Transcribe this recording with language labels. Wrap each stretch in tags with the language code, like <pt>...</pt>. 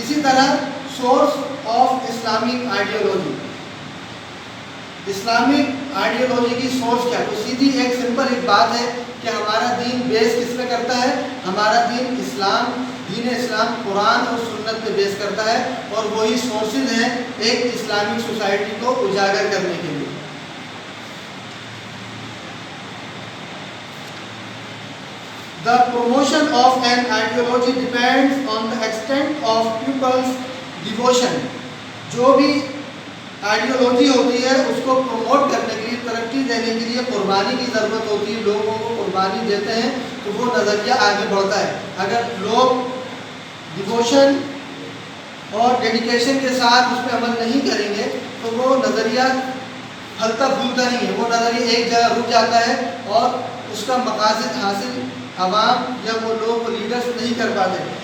<ur>اسی طرح source of Islamic ideology, Islamic ideology کی سورس کیا ہے؟ تو سیدھی ایک سمپل ایک بات ہے کہ ہمارا دین بیس کس پہ کرتا ہے؟ ہمارا دین اسلام قرآن اور سنت پہ بیس کرتا ہے, اور وہی سورسز ہیں ایک اسلامک سوسائٹی کو اجاگر کرنے کے لیے.</ur> <en>The promotion of an ideology depends on the extent of people's devotion.</en> <ur>جو بھی آئیڈیالوجی ہوتی ہے اس کو پروموٹ کرنے کے لیے، ترقی دینے کے لیے قربانی کی ضرورت ہوتی ہے. لوگوں کو قربانی دیتے ہیں تو وہ نظریہ آگے بڑھتا ہے. اگر لوگ ڈیووشن اور ڈیڈیکیشن کے ساتھ اس پہ عمل نہیں کریں گے تو وہ نظریہ پھلتا پھولتا نہیں ہے. وہ نظریہ ایک جگہ رک جاتا ہے اور اس کا مقاصد حاصل عوام یا وہ لوگ لیڈرز نہیں کر پاتے.</ur>